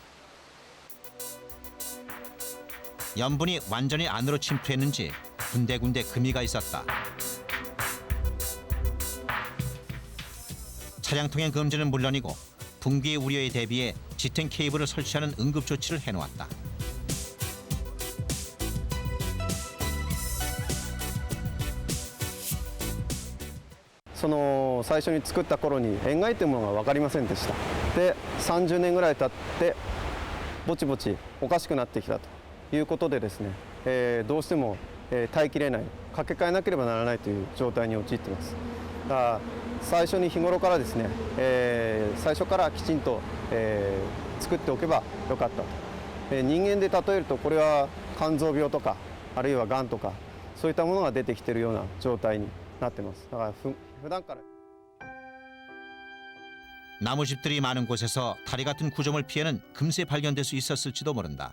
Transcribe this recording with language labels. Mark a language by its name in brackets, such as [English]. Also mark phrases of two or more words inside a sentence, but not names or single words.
[Korean] 염분이 완전히 안으로 침투했는지 군데군데 금이가 있었다. 차량 통행 금지는 물론이고 붕괴 우려에 대비해 지탱 케이블을 설치하는 응급 조치를 해놓았다. [Japanese] 最初に作った頃に塩害というものが分かりませんでした。で30年ぐらい経ってぼちぼちおかしくなってきたということでですね、どうしても、耐えきれない、掛け替えなければならないという状態に陥っています。だから最初に日頃からですね、最初からきちんと、作っておけばよかったと。人間で例えるとこれは肝臓病とかあるいはがんとかそういったものが出てきているような状態になってます。だから普段から [Korean] 나무집들이 많은 곳에서 다리 같은 구조물 피해는 금세 발견될 수 있었을지도 모른다.